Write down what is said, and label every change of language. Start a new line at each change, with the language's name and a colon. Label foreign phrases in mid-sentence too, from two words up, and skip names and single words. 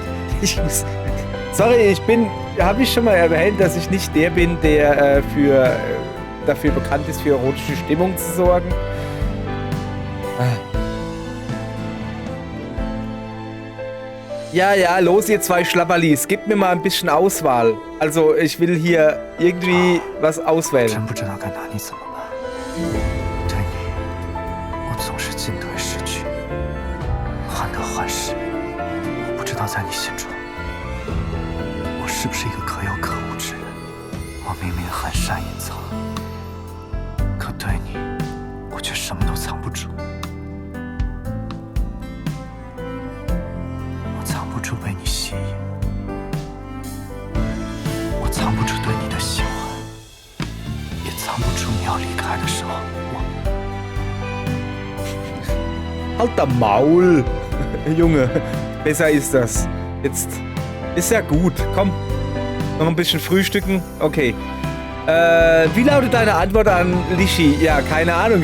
German: Sorry, habe ich schon mal erwähnt, dass ich nicht der bin, der dafür bekannt ist, für erotische Stimmung zu sorgen. Ja, los ihr zwei Schlapperlis. Gebt mir mal ein bisschen Auswahl. Also, ich will hier irgendwie was auswählen.
Chinese: 真不知道该拿你怎么办。对你，我总是进退失据，患得患失。我不知道在你心中，我是不是一个可有可无之人？我明明很善隐藏，可对你，我却什么都藏不住。我藏不住被你吸引，我藏不住对你的喜欢。也藏不住你要离开的时候，
German: Halt der Maul! Junge, besser ist das. Jetzt ist ja gut. Komm, noch ein bisschen frühstücken. Okay. Wie lautet deine Antwort an Lishi? Ja, keine Ahnung.